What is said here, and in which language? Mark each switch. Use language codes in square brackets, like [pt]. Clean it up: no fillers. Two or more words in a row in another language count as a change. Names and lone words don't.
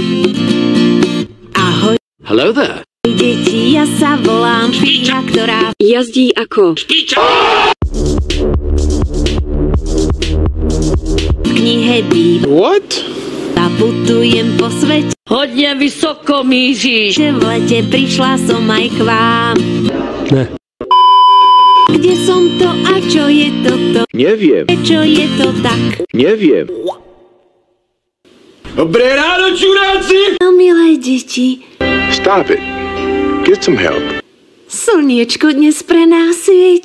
[sk] Ahoj. [en] Hello there. [sk] Deti, ja sa volám Špíča, ktorá jazdí ako Špíča! v knihe býva. [en] What? [sk] Putujem po svete. [cs] hodne vysoko míříš. [sk] V lete prišla som aj k vám. Ne. Kde som to a čo je toto? Neviem. Prečo je to tak? Neviem. Dobré ráno, čuráci! No milé deti, [en] Stop it. Get some help. [sk] slniečko dnes pre nás svieti.